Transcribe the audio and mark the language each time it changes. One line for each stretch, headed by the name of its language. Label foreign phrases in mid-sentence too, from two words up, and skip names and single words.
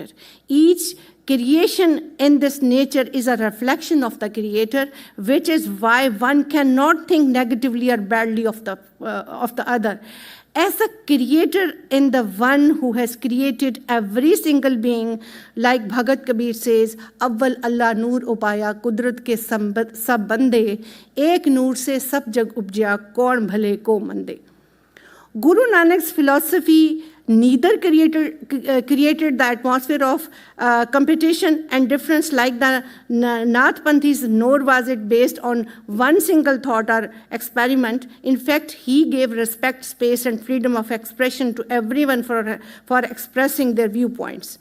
English: Each creation in this nature is a reflection of the creator, which is why one cannot think negatively or badly of the other. As a creator in the one who has created every single being, like Bhagat Kabir says,
Punjabi: ਅੱਵਲ ਅੱਲਾਹ ਨੂਰ ਉਪਾਇਆ, ਕੁਦਰਤ ਕੇ ਸਭ ਬੰਦੇ, ਏਕ ਨੂਰ ਸੇ ਸਭ ਜਗ ਉਪਜਿਆ, ਕੌਨ ਭਲੇ ਕੋ ਮੰਦੇ.
English: Guru Nanak's philosophy neither created the atmosphere of competition and difference like the Nathpanthis, nor was it based on one single thought or experiment. In fact, he gave respect, space, and freedom of expression to everyone for expressing their viewpoints.